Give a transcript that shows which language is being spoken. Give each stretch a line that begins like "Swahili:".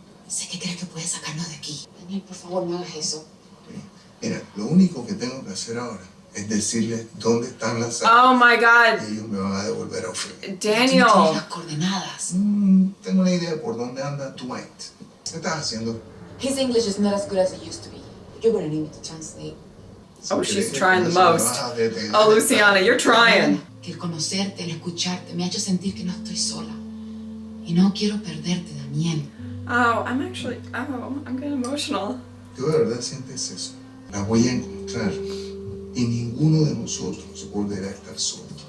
Spanish: Sé que crees que puedes sacarnos de aquí. Daniel, por favor, no hagas eso. Mira, lo único que tengo que hacer ahora es decirles dónde están las
English: Oh my god.
Spanish: y ellos me van a devolver a Ofelia. Daniel. Tú tienes las coordenadas. Tengo una idea por dónde anda Dwight. ¿Qué estás haciendo?
English: His English is not as good as it used to be. You're gonna need me to translate. Oh, she's trying the most. Oh, Luciana, you're trying.
Spanish: Que el conocerte, el escucharte, me ha hecho sentir que no estoy sola. Y no quiero perderte, Daniel.
English: Oh, I'm getting emotional.
Spanish: ¿Tú de verdad sientes eso? La voy a encontrar y ninguno de nosotros volverá a estar solo.